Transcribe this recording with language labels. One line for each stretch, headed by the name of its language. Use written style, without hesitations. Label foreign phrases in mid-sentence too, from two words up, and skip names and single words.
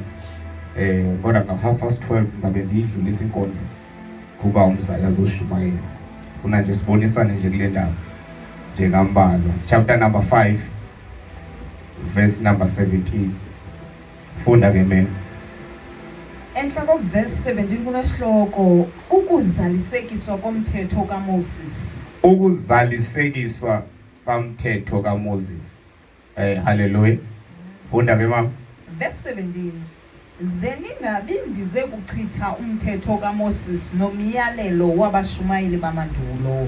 Xhosa: Kodwa nga12:30 ngizabe ndiyidlulisa inkonzo kuba umzali azoshumayela.
Zulu: Funa nje sibonisane nje kule ndaba nje kambalwa.
English: Chapter number 5 verse number 17.
Zulu: Funda ke mina.
Xhosa: Enhloko verse 17 kunesihloko ukuzalisekiswa komthetho kaMoses. Ukuzalisekiswa komthetho kaMoses. Hallelujah. Funda ke mama.
English: Verse 17.
Xhosa: Zeningabi ndize kuchitha umthetho kaMoses nomyalelo wabashumayeli bamandulo.